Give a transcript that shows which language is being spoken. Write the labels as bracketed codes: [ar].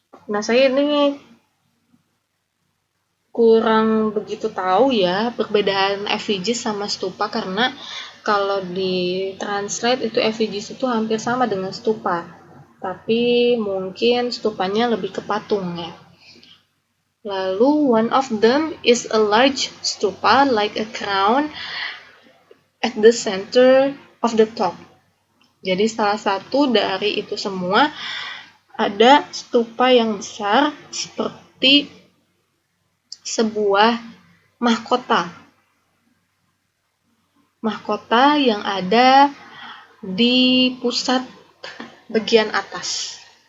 [id] Nah, saya ini kurang begitu tahu ya perbedaan effigies sama stupa, karena kalau di translate itu effigies itu hampir sama dengan stupa. Tapi mungkin stupanya lebih ke patung ya. Lalu [en] one of them is a large stupa like a crown at the center of the top. [id] Jadi salah satu dari itu semua ada stupa yang besar seperti sebuah mahkota. Mahkota yang ada di pusat bagian atas.